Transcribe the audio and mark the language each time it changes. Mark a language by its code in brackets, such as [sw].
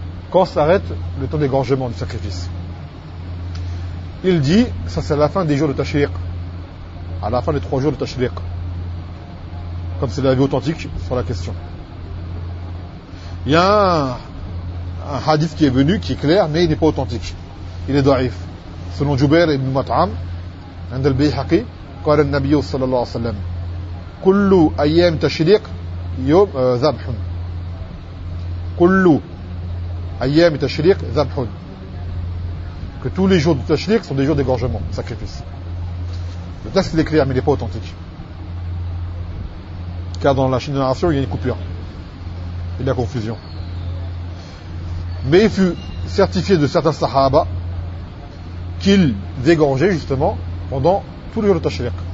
[fr] Quand s'arrête le temps d'égorgement du sacrifice. Il dit, ça c'est à la fin des jours de tashriq. À la fin des 3 jours de tashriq. Comme c'est l'avis authentique sur la question. Il y a un hadith qui est venu, qui est clair, mais il n'est pas authentique. Il est da'if. [ar] Selon Jubair ibn Mat'am, عند البيهقي, قال النبي صلى الله عليه وسلم كل أيام تشريق يوم ذبح كل أيام تشريق ذبح. [fr] Que tous les jours de tashriq sont des jours d'égorgement, de sacrifice. Le texte est clair, mais il n'est pas authentique. Car dans la chaîne de narration, il y a une coupure. Il y a de la confusion. Mais il fut certifié de certains sahaba qu'ils égorgeaient justement pendant tous les jours de tashriq.